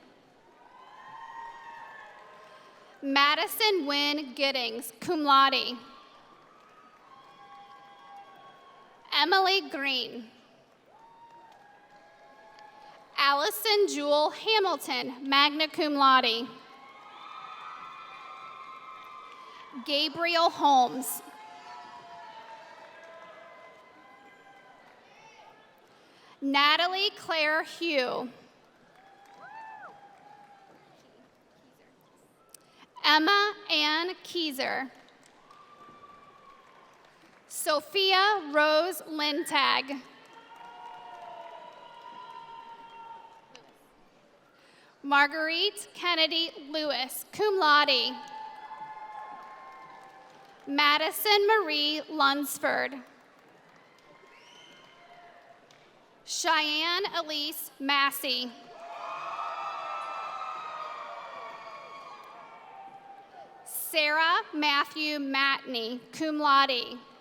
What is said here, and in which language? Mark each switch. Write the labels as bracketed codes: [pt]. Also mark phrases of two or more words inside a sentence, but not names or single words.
[en] Madison Wynn Giddings, [la] cum laude. [en] Emily Green. Allison Jewel Hamilton, [la] magna cum laude. [en] Gabriel Holmes. Natalie Claire Hugh. Emma Ann Keyser. Sophia Rose Lintag. Marguerite Kennedy Lewis, [la] cum laude. [en] Madison Marie Lunsford. Cheyenne Elise Massey. Sarah Matthew Matney, [la] cum laude.